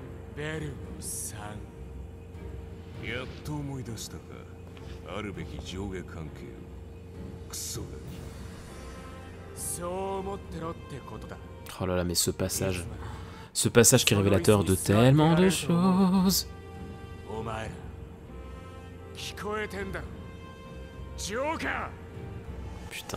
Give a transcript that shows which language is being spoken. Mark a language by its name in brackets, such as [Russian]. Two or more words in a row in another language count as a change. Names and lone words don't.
[Japanese] ベルゴさん。やっと思い出したか。あるべき上下関係を。クソガキ。そう思ってろってことだ。 [French] Oh là là, mais ce passage qui est révélateur de tellement de choses. Putain.